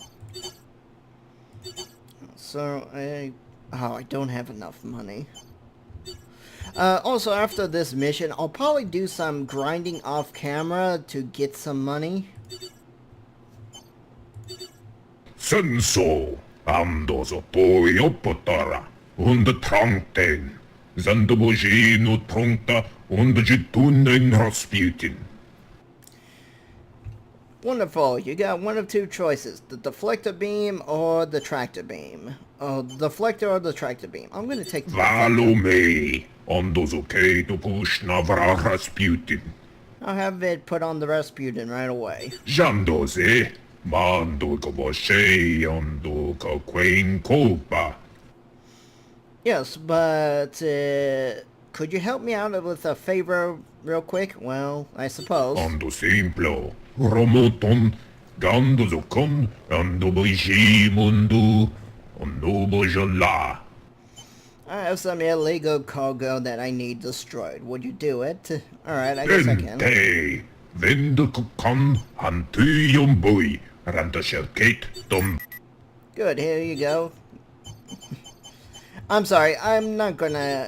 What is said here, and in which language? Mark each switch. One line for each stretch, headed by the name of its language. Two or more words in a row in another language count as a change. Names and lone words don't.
English: So I don't have enough money. Also, after this mission, I'll probably do some grinding off camera to get some money. Senso, amdoso poi oppotara, und trankten, zandoboji no tronta, und jitunen Rasputin. Wonderful. You got one of two choices. The deflector beam or the tractor beam. Oh, the deflector or the tractor beam. I'm going to take the Valo me, ondoso ke to push navra Rasputin. I'll have it put on the Rasputin right away. Jandose, mando koboshe, ondo ka queen kopa. Yes, but could you help me out with a favor real quick? Well, I suppose. Ondo simplo, romoton, gandoso con, ando boishi mundu, ondo bojola. I have some illegal cargo that I need destroyed. Would you do it? Alright, I guess I can. Vente, vende kokon, hantuyom boy, randa shelkate, dom. Good, here you go. I'm sorry, I'm not gonna...